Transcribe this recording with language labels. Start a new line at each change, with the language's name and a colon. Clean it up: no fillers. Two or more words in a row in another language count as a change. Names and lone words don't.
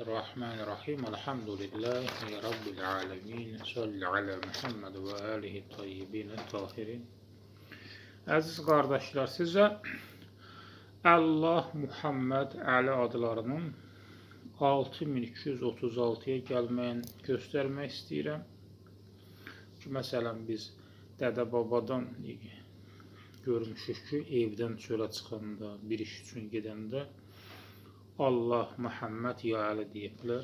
Arabic: بسم الله الرحمن الرحيم. الحمد لله رب العالمين. صل على محمد وآله الطيبين الطاهرين.
Azerbaijani: Əziz qardaşlar, sizə Allah, Muhammed, Əli adlarının 6236-ya gəlməyini göstərmək istəyirəm. Ki, məsələn, biz dədə-babadan görmüşük ki, evdən çölə çıxanda, bir iş üçün gedəndə Allah, Muhammed, ya Əli deyiblər.